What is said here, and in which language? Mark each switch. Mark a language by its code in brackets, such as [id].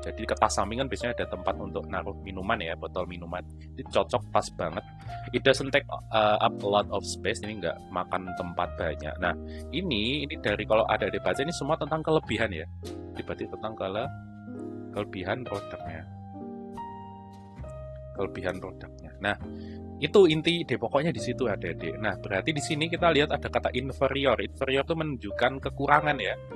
[id] Jadi ke tas samping kan biasanya ada tempat untuk naruh minuman ya, botol minuman. Ini cocok, pas banget. [en] It doesn't take up a lot of space. [id] Ini nggak makan tempat banyak. Nah ini dari kalau ada dibaca ini semua tentang kelebihan ya. Berarti tentang kelebihan produknya. Kelebihan produknya. Nah, itu inti ide pokoknya di situ adik-adik. Nah, berarti di sini kita lihat ada kata inferior. Inferior itu menunjukkan kekurangan ya.